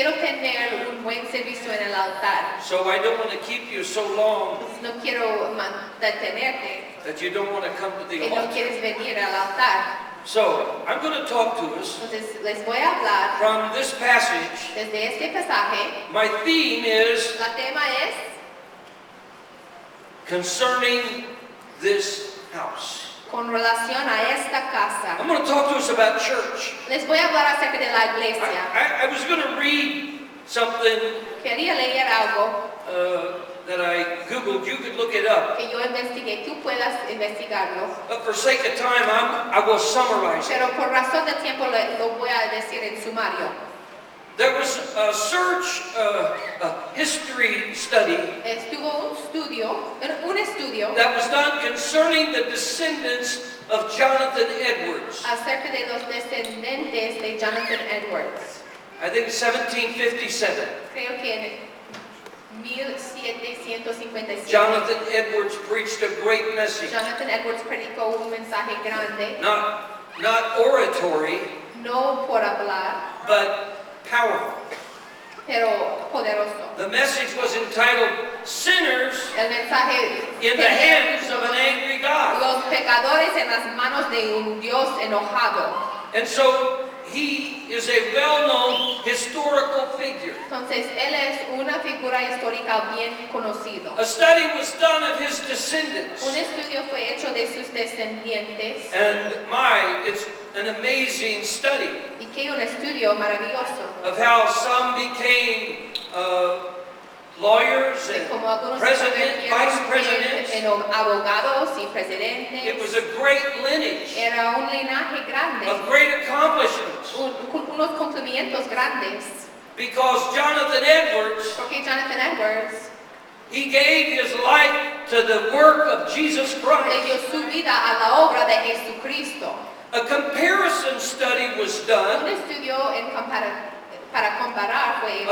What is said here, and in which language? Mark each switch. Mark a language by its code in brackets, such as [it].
[es] Quiero tener un buen servicio en el altar. [en] So I don't want to keep you so long [es] No quiero detenerte [en] that you don't want to come to the [es] y no [en] altar. [es] quieres venir al altar. [en] So I'm going to talk to us [es] Entonces les voy a hablar [en] from this passage. [es] desde este pasaje. [en] My theme is [es] La tema es [en] concerning this house. [es] con relación a esta casa. [en] I'm going to talk to us about church. [es] Les voy a hablar acerca de la iglesia. [en] I was going to read something [es] Quería leer algo [en] that I Googled. You could look it up. [es] que yo investigué. Tú puedas investigarlo. [en] But for sake of time, I will summarize it. [es] Pero por razón de tiempo lo voy a decir en sumario. [en] There was a search, a history study [es] Estuvo un estudio [en] that was done concerning the descendants of Jonathan Edwards. [es] acerca de los descendientes de Jonathan Edwards. [en] I think 1757. [es] Creo que en 1757. [en] Jonathan Edwards preached a great message. [es] Jonathan Edwards predicó un mensaje grande, [en] Not oratory, [es] no por hablar, [en] but powerful. [es] pero poderoso. [en] The message was entitled, Sinners [es] El mensaje [en] in the Hands of an Angry God. [es] los pecadores en las manos de un Dios enojado. [en] And so he is a well-known historical figure. [es] Entonces él es una figura histórica bien conocido. [en] A study was done of his descendants. [es] Un estudio fue hecho de sus descendientes [en] And it's an amazing study [es] y que un estudio maravilloso [en] of how some became lawyers [es] de [en] and [es] cómo algunos se [en] president, vice [es] convirtieron [en] presidents. [es] en abogados y [en] It [es] presidentes. [en] was a great lineage [es] Era un linaje grande, [en] of great accomplishments [es] unos cumplimientos grandes, [en] because Jonathan Edwards, [es] porque Jonathan Edwards [en] he gave his life to the work of Jesus [es] le [en] Christ. [es] dio su vida a la obra de Jesucristo. [en] A comparison study was [es] Un [en] done [es] estudio para comparar fue hecho